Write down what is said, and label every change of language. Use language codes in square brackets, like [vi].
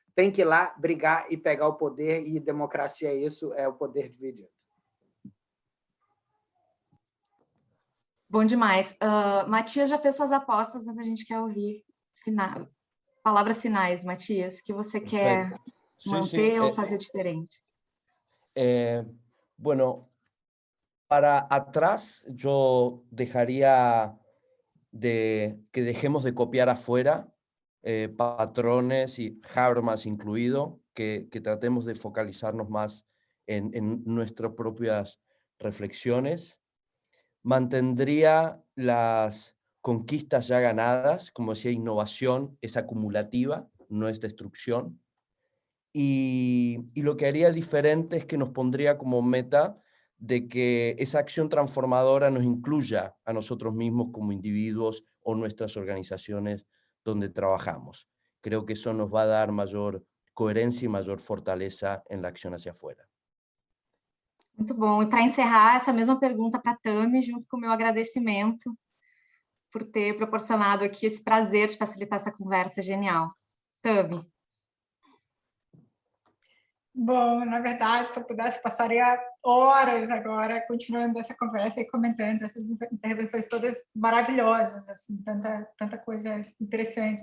[pt] Tem que ir lá, brigar e pegar o poder, e democracia é isso, é o poder dividido. Bom demais. Matias já fez suas apostas, mas a gente quer ouvir palavras finais, Matias, que você quer manter ou fazer diferente. [es] Bueno, para atrás yo dejaría que dejemos de copiar afuera patrones y Habermas incluido, que tratemos de focalizarnos más en nuestras propias reflexiones. Mantendría las conquistas ya ganadas, como decía, innovación es acumulativa, no es destrucción. Y lo que haría diferente es que nos pondría como meta de que esa acción transformadora nos incluya a nosotros mismos como individuos o nuestras organizaciones donde trabajamos. Creo que eso nos va a dar mayor coherencia y mayor fortaleza en la acción hacia afuera. [pt] Muito bom. E para encerrar, essa mesma pergunta para a Tami, junto com o meu agradecimento por ter proporcionado aqui esse prazer de facilitar essa conversa genial. Tami. Bom, na verdade, se eu pudesse, passaria horas agora continuando essa conversa e comentando essas intervenções todas maravilhosas, assim, tanta coisa interessante.